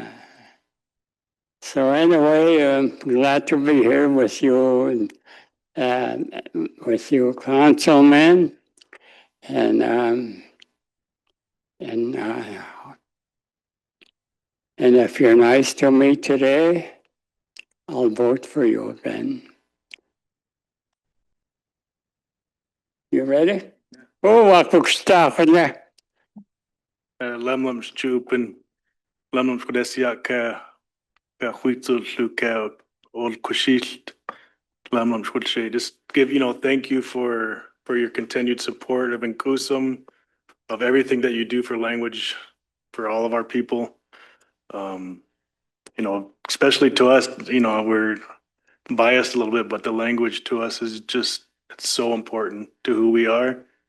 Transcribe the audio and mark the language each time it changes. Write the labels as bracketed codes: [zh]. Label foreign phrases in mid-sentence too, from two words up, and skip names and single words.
[en] So anyway, I'm glad to be here with you and with you, Councilman, and and uh, and if you're nice to me today, I'll vote for you again. You ready? Oh, wakuksta na. Lemlem Stupin, Lemlem Skodesiak, Huitzul Luka, Old Kushilt, Lemlem Skodse. Just give, you know, thank you for your continued support of Nkusum, of everything that you do for language, for all of our people. You know, especially to us, you know, we're biased a little bit, but the language to us is just, it's so important to who we are.